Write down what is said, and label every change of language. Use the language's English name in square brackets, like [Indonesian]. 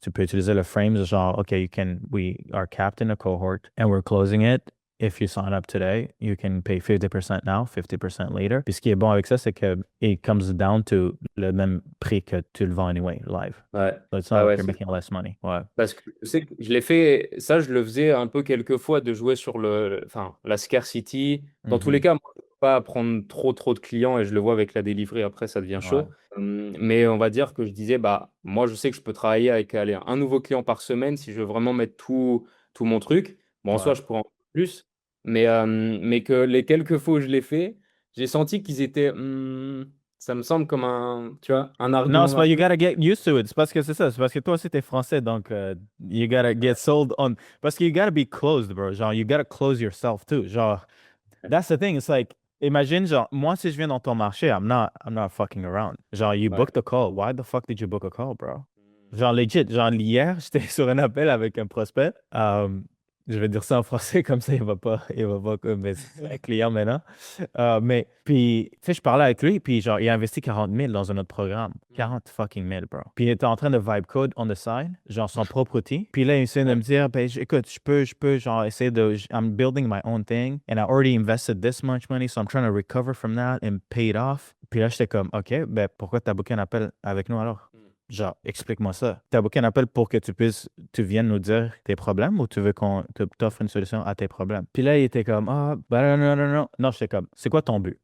[French] Tu peux utiliser le frame genre, [English] OK, we are capped in a cohort and we're closing it. If you sign up today, you can pay 50% now, 50% later. [French] Puis ce qui est bon avec ça, c'est que [English] it comes down to [French] le même prix que tu le vends [English] anyway, live. [French] ouais, [English] So it's not [French] ouais, [English] like [French] ouais, [English] you're [French] c'est [English] making less money. Ouais. [French] parce que je sais que je l'ai fait, ça je le faisais un peu quelques fois de jouer sur enfin, la scarcity. Dans tous les Mhm. cas, moi, je ne peux pas prendre trop de clients et je le vois avec la délivrée, après ça devient Ouais. chaud. Mais on va dire que je disais, bah, moi je sais que je peux travailler avec allez, un nouveau client par semaine si je veux vraiment mettre tout mon truc. Bon, en Ouais. soi, je pourrais en faire plus, mais que les quelques fois où je l'ai fait, j'ai senti qu'ils étaient, ça me semble comme un, tu vois, un Non, c'est argument. [English] pas, you gotta get used to it. [French] C'est parce que c'est ça. C'est parce que toi aussi, t'es français, donc [English] you gotta get sold on. [French] Parce que [English] you gotta be closed, bro. Genre, you gotta close yourself too. Genre, that's the thing. It's like, imagine, [French] genre, moi, si je viens dans ton marché, [English] I'm not fucking around. Genre, you [French] Ouais. [English] booked a call. Why the fuck did you book a call, bro? Genre, legit. [French] Genre, hier, j'étais sur un appel avec un prospect. Je vais dire ça en français, comme ça, il va pas, mais c'est un client maintenant. Mais, puis, tu sais, je parlais avec lui, puis genre, il a investi 40 000 dans un autre programme. [English] 40 fucking 000, bro. [French] Puis il était en train de [English] vibe code on the side, [French] genre son propre outil. Puis là, il essaie de Ouais. me dire, ben, écoute, je peux, genre, essayer [English] I'm building my own thing, and I already invested this much money, so I'm trying to recover from that and pay it off. [French] Puis là, j'étais comme, OK, ben, pourquoi t'as booké un appel avec nous alors? Genre, explique-moi ça. T'as booké un appel pour que tu viennes nous dire tes problèmes ou tu veux qu'on t'offre une solution à tes problèmes? Puis là, il était comme, ah, ben non, non, non, non. Non, j'étais comme, c'est quoi ton but?